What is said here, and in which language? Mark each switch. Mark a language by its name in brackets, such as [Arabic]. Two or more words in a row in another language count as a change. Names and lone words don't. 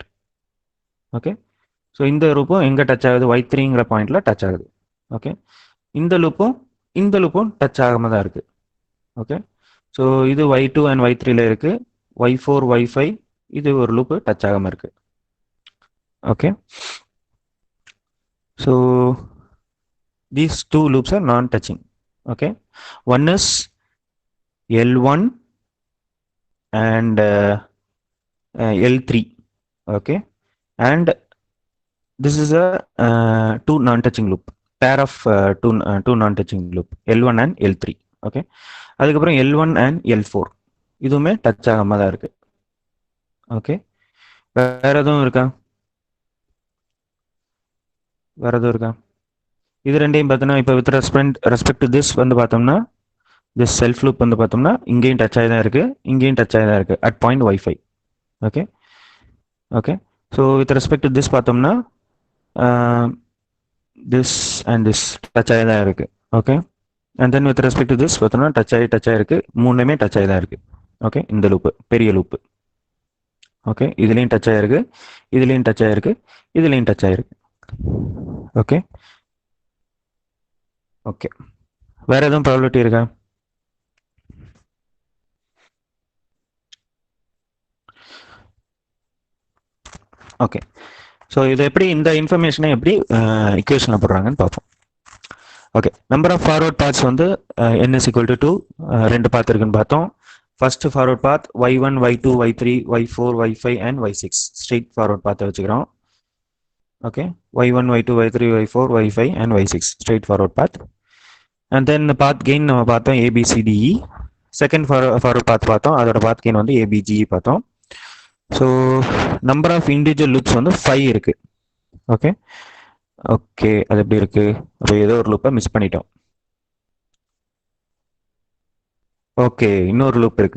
[English] okay, so [Tamil] இந்த லூப்பும் எங்கே டச் ஆகுது, y3ங்கிற பாயிண்ட்ல டச் ஆகுது. ஓகே, இந்த லூப்பும் டச் ஆகாம தான் இருக்கு. [English] okay, so [Tamil] இது y2 அண்ட் y3ல இருக்கு. y4 y5 இது ஒரு லூப்பு டச் ஆகாம இருக்கு. [English] okay, so these two loops are non-touching. Okay, one is L1 and L3. Okay, and this is a two non-touching loop, pair of two non-touching loop, L1 and L3. [Tamil] Okay, அதுக்கப்புறம் L1 and L4 இதுவுமே டச் ஆகாம தான் இருக்கு. ஓகே, வேற எதுவும் இருக்கா? இது ரெண்டையும் பார்த்தோம்னா இப்போ [English] with respect to this [Tamil] வந்து பார்த்தோம்னா [English] this self loop [Tamil] வந்து பார்த்தோம்னா இங்கேயும் டச் ஆகி தான் இருக்கு, இங்கேயும் டச் ஆகி தான் இருக்கு [English] at point y5. okay, okay, so with respect to this [Tamil] பார்த்தோம்னா [English] this and this touch [Tamil] ஆகி தான் இருக்கு. ஓகே, [English] and then with respect to this [Tamil] பார்த்தோம்னா டச் ஆகி இருக்கு, மூணுமே டச் ஆகி தான் இருக்கு. ஓகே, இந்த லூப்பு பெரிய லூப்பு. ஓகே, இதுலேயும் டச் ஆகிருக்கு, இதுலேயும் டச் ஆகிருக்கு, இதுலேயும் டச் ஆகிருக்கு. [English] okay, okay, [Tamil] வேற எதுவும் ப்ராபபிலிட்டி இருக்கா? [English] okay, so [Tamil] இது எப்படி இந்த இன்ஃபர்மேஷனை எப்படி இக்குவேஷனில் போடுறாங்கன்னு பார்ப்போம். [English] okay, number of forward paths [Tamil] வந்து [English] n is equal to 2, [Tamil] ரெண்டு பாத் இருக்குன்னு பார்த்தோம். [English] first forward path [Tamil] y1 y2 y3 y4 y5 அண்ட் y6 [English] straight forward [Tamil] பாத்தை வச்சுக்கிறோம். ஓகே, y1 y2 y3 y4 y5 அண்ட் y6 [English] straight forward path. and then path gain [Tamil] நம்ம பார்த்தோம் ABCDE. [English] second forward path [Tamil] பார்த்தோம், அதோட [English] path gain [Tamil] வந்து ABGE பார்த்தோம். [English] so number of individual loops [Tamil] வந்து 5 இருக்கு. [English] okay, okay, [Tamil] அது எப்படி இருக்கு? அப்போ ஏதோ ஒரு லூப்பை மிஸ் பண்ணிட்டோம். ஓகே, இன்னொரு லூப் இருக்கு.